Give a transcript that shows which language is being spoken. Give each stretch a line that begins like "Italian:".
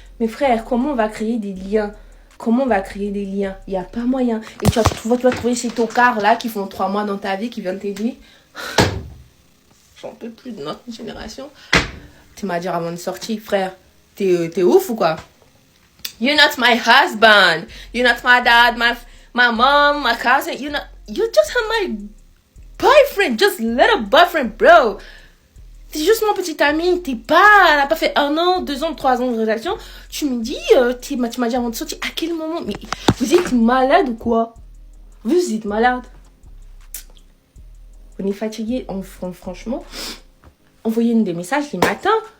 French: Mais frère, comment on va créer des liens? Comment on va créer des liens? Il n'y a pas moyen. Et tu vas trouver ces tocards là qui font 3 mois dans ta vie, qui viennent t'aider. J'en peux plus de notre génération. Tu m'as dit avant de sortir, frère, t'es ouf ou quoi?
English: You're not my husband. You're not my dad, my mom, my cousin. You just my boyfriend, just little boyfriend, bro.
French: T'es juste mon petit ami. Elle n'a pas fait 1 an, 2 ans, 3 ans de relation. Tu me dis, tu m'as dit avant de sortir, à quel moment? Mais vous êtes malade ou quoi? Vous êtes malade. On est fatigué, franchement. Envoyez-nous des messages les matins.